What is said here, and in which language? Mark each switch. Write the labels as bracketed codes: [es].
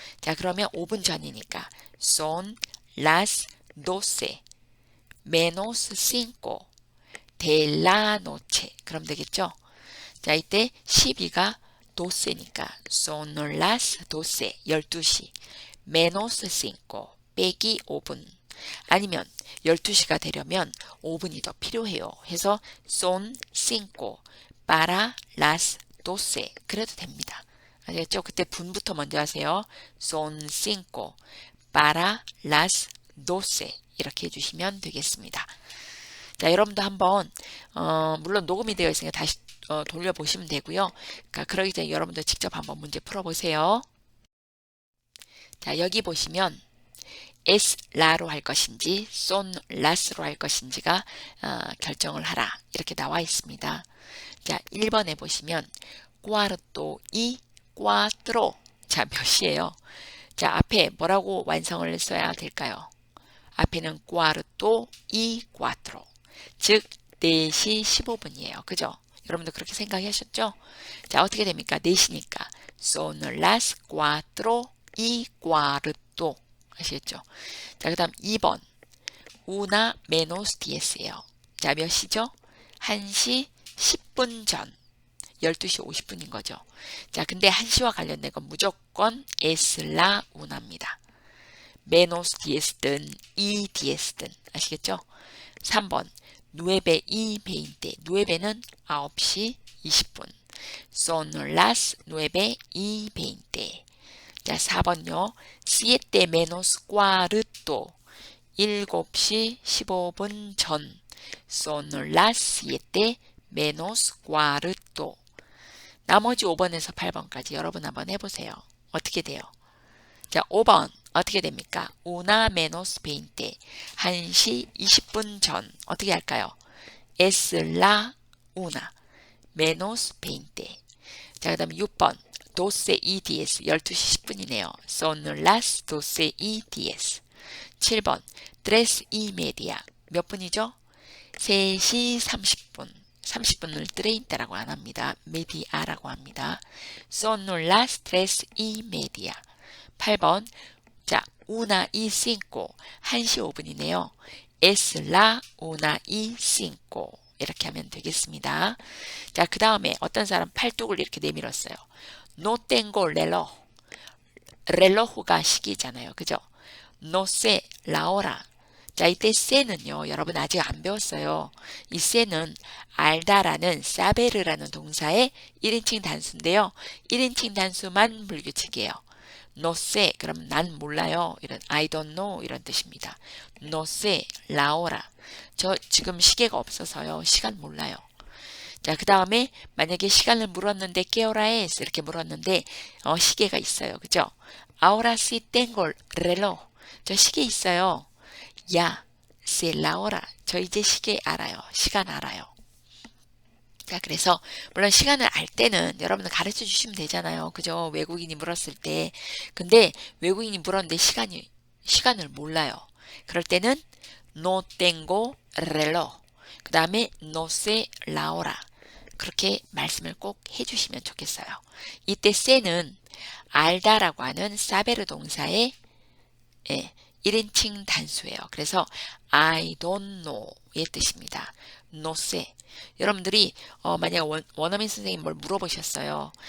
[ko] 자, 그러면 5분 전이니까 [es] son las 12 menos 5 de la noche. [ko] 그럼 되겠죠? 자, 이때 12가 도세니까 [es] son las 12, [ko] 12시. [es] menos 5, [ko] 빼기 5분. 아니면 12시가 되려면 5분이 더 필요해요. 해서 [es] son 5 para las 12. [ko] 그래도 됩니다. 아시겠죠? 그때 분부터 먼저 하세요. [es] son 5 para las 12. [ko] 이렇게 해주시면 되겠습니다. 자, 여러분도 한번 물론 녹음이 되어 있으니까 다시 돌려보시면 되고요. 그러니까 그러기 전에 여러분도 직접 한번 문제 풀어보세요. 자, 여기 보시면 es la로 할 것인지 son las로 할 것인지가 결정을 하라 이렇게 나와 있습니다. 자, 1번에 보시면 [es] cuarto y cuatro. [ko] 자, 몇 시예요? 자, 앞에 뭐라고 완성을 써야 될까요? 앞에는 [es] cuarto y cuatro. [ko] 즉 4시 15분이에요. 그죠? 여러분도 그렇게 생각하셨죠? 자, 어떻게 됩니까? 4시니까 [es] son las cuatro y cuarto. [ko] 아시겠죠? 자, 그 다음 2번 [es] una menos diez [ko] 예요. 자, 몇 시죠? 1시 10분 전. 12시 50분인 거죠. 자, 근데 1시와 관련된 건 무조건 es la una입니다. [es] menos diez [ko] 든 [es] y diez [ko] 든 아시겠죠? 3번 [es] nueve y veinte. [ko] nueve는 9시 20분. [es] son las nueve y veinte. [ko] 자, 4번요. [es] siete menos cuarto. [ko] 7시 15분 전. [es] son las siete menos cuarto. [ko] 나머지 5번에서 8번까지 여러분 한번 해보세요. 어떻게 돼요? 자, 5번 어떻게 됩니까? [es] una menos veinte. [ko] 1시 20분 전. 어떻게 할까요? [es] es la una menos veinte. [ko] 자, 그 다음에 6번 [es] doce y diez. [ko] 12시 10분이네요. [es] son las doce y diez. [ko] 7번 [es] tres y media. [ko] 몇 분이죠? 3시 30분. 30분을 treinta라고 안 합니다. media라고 합니다. [es] son las tres y media. [ko] 8번 자, [es] una y cinco. [ko] 1시 5분이네요. [es] es la una y cinco. [ko] 이렇게 하면 되겠습니다. 자, 그 다음에 어떤 사람 팔뚝을 이렇게 내밀었어요. [es] no tengo reloj. [ko] reloj가 시기잖아요. 그죠? [es] no sé la hora. [ko] 자, 이때 sé는요. 여러분 아직 안 배웠어요. 이 sé는 알다라는 saber라는 동사의 1인칭 단수인데요. 1인칭 단수만 불규칙이에요. [es] no sé, [ko] 그럼 난 몰라요. 이런 [en] I don't know [ko] 이런 뜻입니다. [es] no sé la hora. [ko] 저 지금 시계가 없어서요. 시간 몰라요. 자, 그 다음에 만약에 시간을 물었는데 깨어라 es 이렇게 물었는데 시계가 있어요. 그죠? [es] ahora sí tengo reloj. [ko] 저 시계 있어요. [es] ya sé la hora. [ko] 저 이제 시계 알아요. 시간 알아요. 자, 그래서 물론 시간을 알 때는 여러분들 가르쳐 주시면 되잖아요. 그죠? 외국인이 물었을 때. 근데 외국인이 물었는데 시간을 몰라요. 그럴 때는 [es] no tengo reloj. [ko] 그 다음에 [es] no sé la hora. [ko] 그렇게 말씀을 꼭 해주시면 좋겠어요. 이때 sé는 알다라고 하는 saber 동사의 1인칭 단수예요. 그래서 [en] I don't know [ko] 의 뜻입니다. [es] no sé. [ko] 여러분들이 만약 원어민 선생님 뭘 물어보셨어요.